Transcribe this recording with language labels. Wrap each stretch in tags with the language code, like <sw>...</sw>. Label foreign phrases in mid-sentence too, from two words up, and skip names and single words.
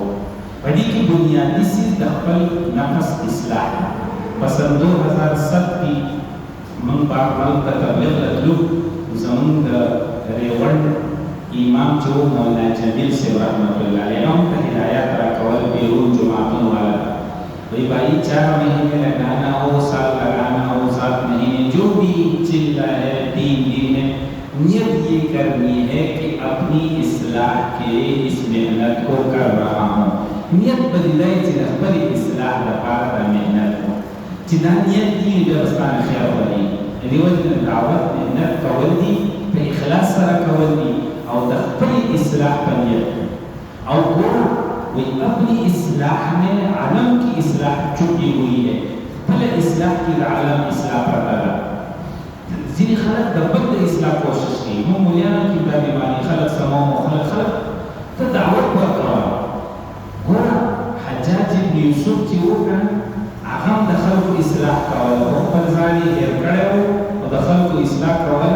<ps>په دې کې بنیادي څیز د خپل نفس اصلاح دی. په سن 2007 کې موږ بهرمل ته تبلیغ راتلو، زمونږ د ریوڼ امام چې و مولانا جمیل صاحب</ps> <ar>رحمت الله علیه</ar> <ps>هم ته هدایات راکول بیرون جماعتونو والا</ps> <ur>وہی بھائی 4 مہینے لگانا ہو، سال لگانا ہو، 7 مہینے جو بھی چل رہا ہے، 3 دن ہے، نیت یہ کرنی ہے کہ اپنی اصلاح کے اس محنت کو کر رہا ہوں.</ur> <ps>نیت بدلائے چې د خپل اصلاح لپاره د محنت کو چې دا نیت دي بیا ستانه خیر ولري. د دې وجې نه دعوت محنت کول دي، په اخلاص سره کول دي او د خپل اصلاح په نیت. او ګوره</ps> <ur>وی اپنی اصلاح میں عالم کی اصلاح چھپی ہوئی ہے،</ur> <ps>خپل اصلاح کی عالم اصلاح پرتا ده. ځینې خلک د بل د اصلاح کوشش کوي. موږ مولیانو کې دا بیماري خلک سموم او خلک ته دعوت ورکوه. ګوره حجاج ابن یوسف چې وکړه هغه هم د خلکو اصلاح کوله، خو خپل ځان یې هېر کړی و او د خلکو اصلاح کوله.</ps>